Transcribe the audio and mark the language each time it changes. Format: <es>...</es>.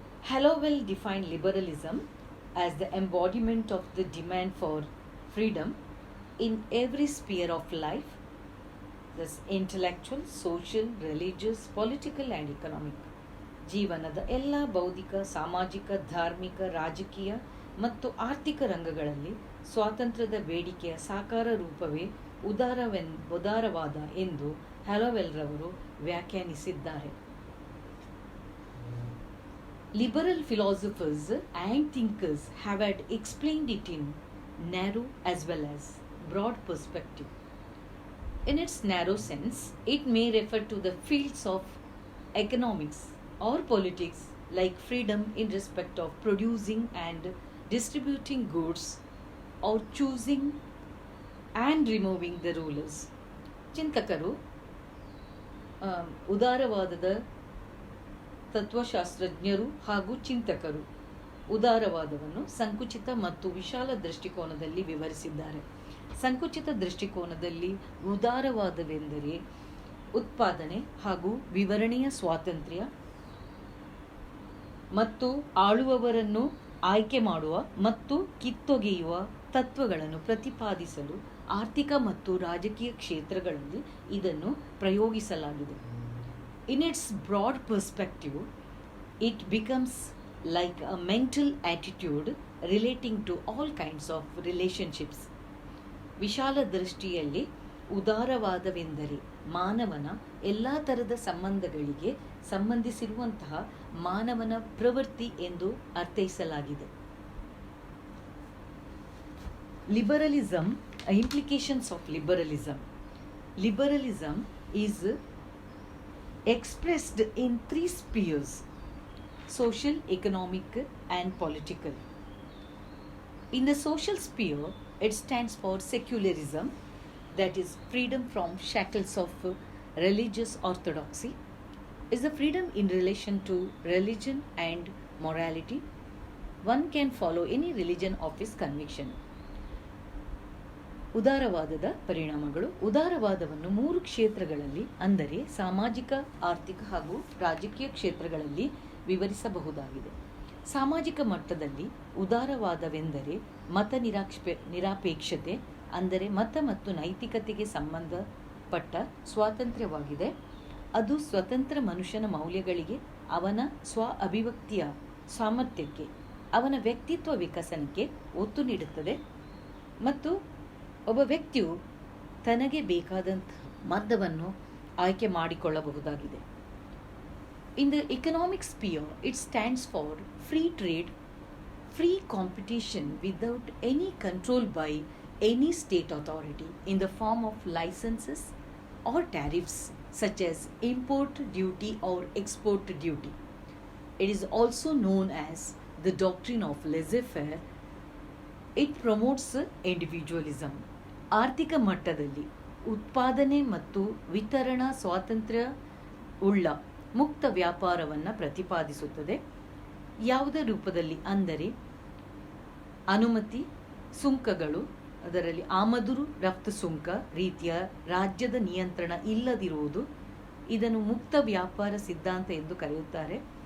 <en>Hallowell defined liberalism as the embodiment of the demand for freedom in every sphere of life, thus intellectual, social, religious, political and economic.</en> <kn>ಜೀವನದ ಎಲ್ಲ ಬೌದ್ಧಿಕ, ಸಾಮಾಜಿಕ, ಧಾರ್ಮಿಕ, ರಾಜಕೀಯ ಮತ್ತು ಆರ್ಥಿಕ ರಂಗಗಳಲ್ಲಿ ಸ್ವಾತಂತ್ರ್ಯದ ಬೇಡಿಕೆಯ ಸಾಕಾರ ರೂಪವೇ ಉದಾರವಾದ ಎಂದು ಹ್ಯಾಲೋವೆಲ್ ರವರು ವ್ಯಾಖ್ಯಾನಿಸಿದ್ದಾರೆ.</kn> <en>Liberal philosophers and thinkers have had explained it in narrow as well as broad perspective. In its narrow sense, it may refer to the fields of economics or politics, like freedom in respect of producing and distributing goods or choosing and removing the rulers.</en> <kn>ಚಿಂತಕರು ಉದಾರವಾದದ ತತ್ವಶಾಸ್ತ್ರಜ್ಞರು ಹಾಗೂ ಚಿಂತಕರು ಉದಾರವಾದವನ್ನು ಸಂಕುಚಿತ ಮತ್ತು ವಿಶಾಲ ದೃಷ್ಟಿಕೋನದಲ್ಲಿ ವಿವರಿಸಿದ್ದಾರೆ. ಸಂಕುಚಿತ ದೃಷ್ಟಿಕೋನದಲ್ಲಿ ಉದಾರವಾದವೆಂದರೆ ಉತ್ಪಾದನೆ ಹಾಗೂ ವಿವರಣೆಯ ಸ್ವಾತಂತ್ರ್ಯ ಮತ್ತು ಆಳುವವರನ್ನು ಆಯ್ಕೆ ಮಾಡುವ ಮತ್ತು ಕಿತ್ತೊಗೆಯುವ ತತ್ವಗಳನ್ನು ಪ್ರತಿಪಾದಿಸಲು ಆರ್ಥಿಕ ಮತ್ತು ರಾಜಕೀಯ ಕ್ಷೇತ್ರಗಳಲ್ಲಿ ಇದನ್ನು ಪ್ರಯೋಗಿಸಲಾಗಿದೆ.</kn> <en>In its broad perspective, it becomes like a mental attitude relating to all kinds of relationships.</en> <kn>ವಿಶಾಲ ದೃಷ್ಟಿಯಲ್ಲಿ ಉದಾರವಾದವೆಂದರೆ ಮಾನವನ ಎಲ್ಲ ಥರದ ಸಂಬಂಧಗಳಿಗೆ ಸಂಬಂಧಿಸಿರುವಂತಹ ಮಾನವನ ಪ್ರವೃತ್ತಿ ಎಂದು ಅರ್ಥೈಸಲಾಗಿದೆ.</kn> <en>Liberalism, implications of liberalism. Liberalism is expressed in three spheres: social, economic, and political. In the social sphere, it stands for secularism, that is freedom from shackles of religious orthodoxy. Is the freedom in relation to religion and morality. One can follow any religion of his conviction.</en> <kn>ಉದಾರವಾದದ ಪರಿಣಾಮಗಳು. ಉದಾರವಾದವನ್ನು 3 ಕ್ಷೇತ್ರಗಳಲ್ಲಿ, ಅಂದರೆ ಸಾಮಾಜಿಕ, ಆರ್ಥಿಕ ಹಾಗೂ ರಾಜಕೀಯ ಕ್ಷೇತ್ರಗಳಲ್ಲಿ ವಿವರಿಸಬಹುದಾಗಿದೆ. ಸಾಮಾಜಿಕ ಮಟ್ಟದಲ್ಲಿ ಉದಾರವಾದವೆಂದರೆ ಮತ ನಿರಾಪೇಕ್ಷತೆ, ಅಂದರೆ ಮತ ಮತ್ತು ನೈತಿಕತೆಗೆ ಸಂಬಂಧಪಟ್ಟ ಸ್ವಾತಂತ್ರ್ಯವಾಗಿದೆ. ಅದು ಸ್ವತಂತ್ರ ಮನುಷ್ಯನ ಮೌಲ್ಯಗಳಿಗೆ, ಅವನ ಸ್ವ ಅಭಿವ್ಯಕ್ತಿಯ ಸಾಮರ್ಥ್ಯಕ್ಕೆ, ಅವನ ವ್ಯಕ್ತಿತ್ವ ವಿಕಸನಕ್ಕೆ ಒತ್ತು ನೀಡುತ್ತದೆ ಮತ್ತು ಒಬ್ಬ ವ್ಯಕ್ತಿಯು ತನಗೆ ಬೇಕಾದಂಥ ಮಾರ್ಗವನ್ನು ಆಯ್ಕೆ ಮಾಡಿಕೊಳ್ಳಬಹುದಾಗಿದೆ.</kn> <en>In the economic sphere, it stands for free trade, free competition without any control by any state authority in the form of licenses or tariffs such as import duty or export duty. It is also known as the doctrine of laissez-faire. It promotes individualism.</en> <kn>ಆರ್ಥಿಕ ಮಟ್ಟದಲ್ಲಿ ಉತ್ಪಾದನೆ ಮತ್ತು ವಿತರಣಾ ಸ್ವಾತಂತ್ರ್ಯ ಉಳ್ಳ ಮುಕ್ತ ವ್ಯಾಪಾರವನ್ನು ಪ್ರತಿಪಾದಿಸುತ್ತದೆ. ಯಾವುದೇ ರೂಪದಲ್ಲಿ, ಅಂದರೆ ಅನುಮತಿ, ಸುಂಕಗಳು, ಅದರಲ್ಲಿ ಆಮದು ರಫ್ತು ಸುಂಕ ರೀತಿಯ ರಾಜ್ಯದ ನಿಯಂತ್ರಣ ಇಲ್ಲದಿರುವುದು, ಇದನ್ನು ಮುಕ್ತ ವ್ಯಾಪಾರ ಸಿದ್ಧಾಂತ ಎಂದು ಕರೆಯುತ್ತಾರೆ.</kn>